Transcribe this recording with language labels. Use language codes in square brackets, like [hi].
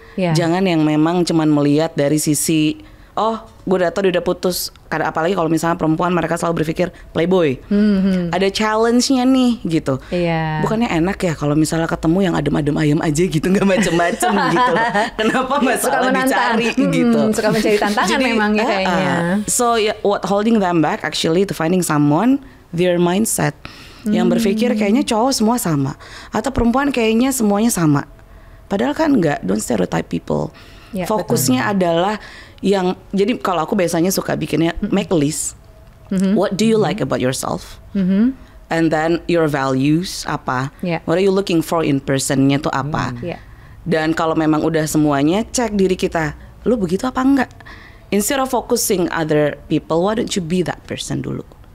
[id] Jangan yang memang cuman melihat dari sisi gue udah putus. Karena apalagi kalau misalnya perempuan, mereka selalu berpikir playboy. Ada challenge-nya nih gitu. Bukannya enak ya kalau misalnya ketemu yang adem-adem ayam aja gitu, nggak macem-macem gitu loh. Kenapa masalah dicari gitu? Suka mencari tantangan memang ya kayaknya. [en] So what holding them back actually to finding someone, their mindset. [id] Yang berpikir kayaknya cowok semua sama, atau perempuan kayaknya semuanya sama. Padahal kan enggak, [en] don't stereotype people. [id] Fokusnya adalah yang, jadi kalau aku biasanya suka bikinnya [en] make a list. What do you like about yourself? And then your values apa? What are you looking for in [id] personnya tuh apa? Dan kalau memang udah semuanya, cek diri kita, lu begitu apa enggak? [en] Instead of focusing other people, why don't you be that person dulu?